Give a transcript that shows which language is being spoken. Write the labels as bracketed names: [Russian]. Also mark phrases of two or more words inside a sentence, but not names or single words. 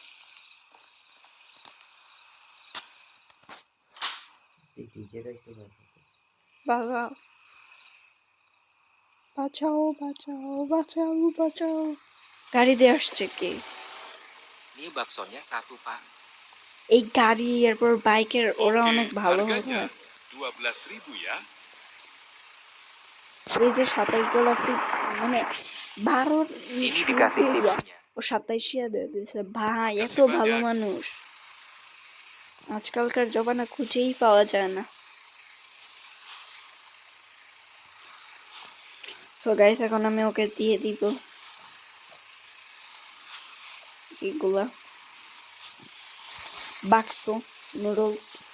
[Bangla] বাঁচাও বাঁচাও বাঁচাও বাঁচাও বাঁচাও। গাড়ি দিয়ে আসছে কে? [Indonesian] Mie baksonya 1 pak. [Bangla] এই গাড়ি এরপর বাইকের ওরা [Indonesian] Oke, [Bangla] অনেক ভালো [Indonesian] harganya [Bangla] হয়। [Indonesian] 12.000 ya. [Bangla] এই যে $27 মানে 12 [Indonesian] Ini dikasih [Bangla] ইয়া, [Indonesian] tipsnya. [Bangla] ও 27 দিয়ে দিয়েছে ভাই, এত [Indonesian] Makasih [Bangla] ভালো [Indonesian] banyak. [Bangla] মানুষ আজকালকার জমানা খুঁজেই পাওয়া যায় না। তো গাইস এখন আমি ওকে দিয়ে দিব এগুলা বাক্স নুডলস।